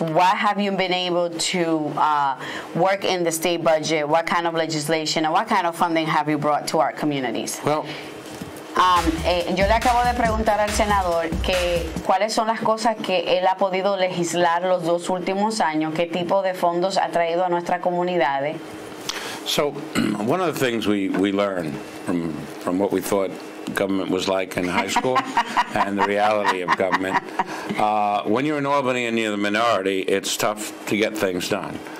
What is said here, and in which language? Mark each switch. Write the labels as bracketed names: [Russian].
[English] What have you been able to work in the state budget? What kind of legislation and what kind of funding have you brought to our communities? Well, [Spanish] yo le acabo de preguntar al senador que cuáles son las cosas que él ha podido legislar los 2 últimos años, qué tipo de fondos ha traído a nuestras comunidades. [English] So, one of the things we learned from what we thought government was like in high school and the reality of government, when you're in Albany and you're the minority, it's tough to get things done.